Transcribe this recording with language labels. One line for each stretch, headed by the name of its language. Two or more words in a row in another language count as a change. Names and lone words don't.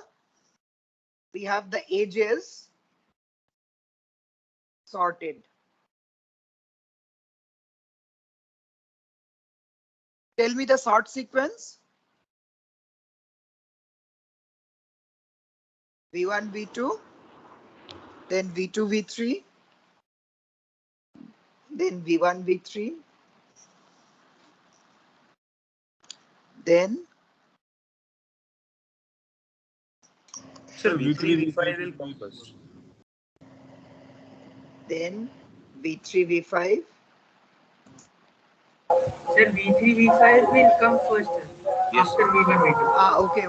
English: the edges sorted. Tell me the sort sequence. V1, V2, then V2, V3, then V1, V3, then Sir, V3, V5 will come first. then V3, V5, Sir, V3, V5 will come first Yes. after V1, V2.